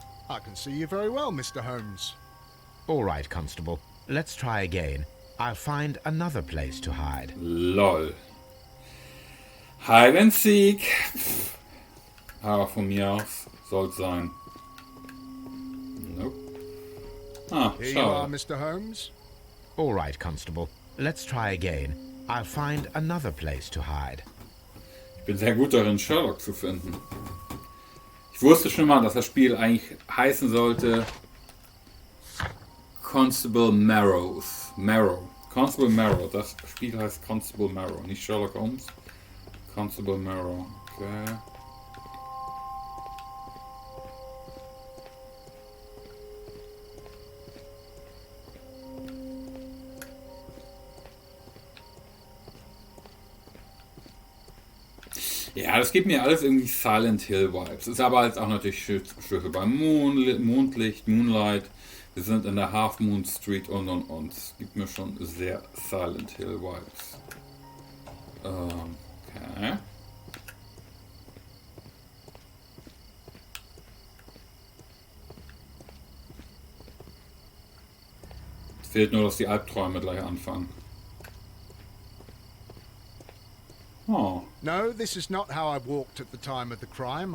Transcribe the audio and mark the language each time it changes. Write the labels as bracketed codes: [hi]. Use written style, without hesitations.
[en] I can see you very well, Mr. Holmes. All right, Constable. Let's try again. I'll find another place to hide. Lol. Hide and seek. [de] Aber von mir aus soll es sein. [en] Nope. Ah, Here you are, [de] schade. [en] Mr. Holmes. All right, Constable. Let's try again. I'll find another place to hide. [de] Ich bin sehr gut darin, Sherlock zu finden. Ich wusste schon mal, dass das Spiel eigentlich heißen sollte Constable Marrow. Constable Marrow, das Spiel heißt Constable Marrow, nicht Sherlock Holmes. Constable Marrow, okay. Ja, das gibt mir alles irgendwie Silent Hill Vibes. Ist aber jetzt auch natürlich Schüsse beim Mondlicht, Moonlight. Wir sind in der Half Moon Street und. Es gibt mir schon sehr Silent Hill Vibes. Okay. Es fehlt nur, dass die Albträume gleich anfangen. Oh. [en] No, this is not how I walked at the time of the crime.